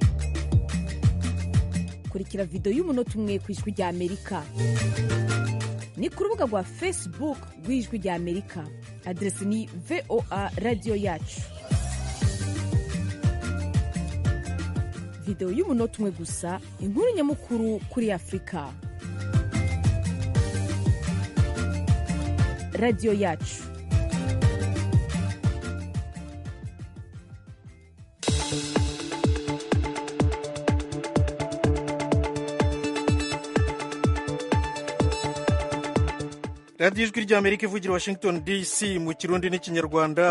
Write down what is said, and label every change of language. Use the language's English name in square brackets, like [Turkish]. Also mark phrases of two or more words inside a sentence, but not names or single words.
[Kinyarwanda] Kurikira video y'umunota umwe ku Ijwi ry'Amerika ni ku rubuga rwa Facebook rw'Ijwi ry'Amerika. Adresi ni VOA Radio Yacu. Video y'umunota umwe gusa, inkuru nyamukuru kuri Afrika. Radio Yacu. radiyo ijwi ry'Amerika ivugira Washington DC mu kirundi n'ikinyarwanda.